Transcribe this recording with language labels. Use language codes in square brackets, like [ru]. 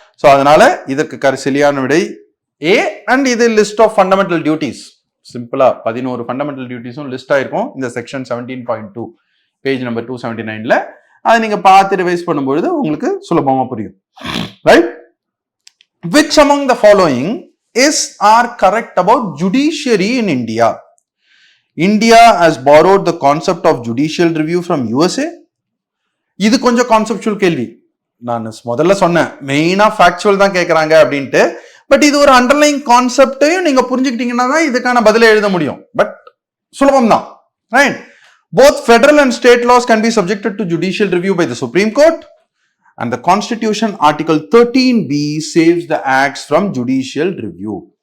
[ta] So அதனால இதற்கு சரியான விடை A. அண்ட் இது லிஸ்ட் ஆஃப் ஃபண்டமெண்டல் டியூட்டிஸ். சிம்பிளா 11 ஃபண்டமெண்டல் டியூட்டிஸும் லிஸ்ட் ஆயிருக்கும் இந்த செக்ஷன் 17.2 பேஜ் நம்பர் 279ல. அதை நீங்க பார்த்து ரிவைஸ் பண்ணும்பொழுது உங்களுக்கு சுலபமா புரியும். [en] Right? Which among the following are correct about judiciary in India? India has borrowed the concept of judicial review from USA. [ta] இது கொஞ்சம் கான்செப்சுவல் கேள்வி. நான் முதல்ல சொன்னேன் மெயினா ஃபேக்சுவல் தான் கேட்கறாங்க அப்படின்ட்டு. பட் இது ஒரு அண்டர்லைங் கான்செப்டையும் நீங்க புரிஞ்சுக்கிட்டீங்கன்னா தான் இதுக்கான பதிலை எழுத முடியும். பட் சுலபம் தான். Right? [en] Both federal and state laws can be subjected to judicial review by the Supreme Court. And the Constitution Article 13B saves the acts from judicial review.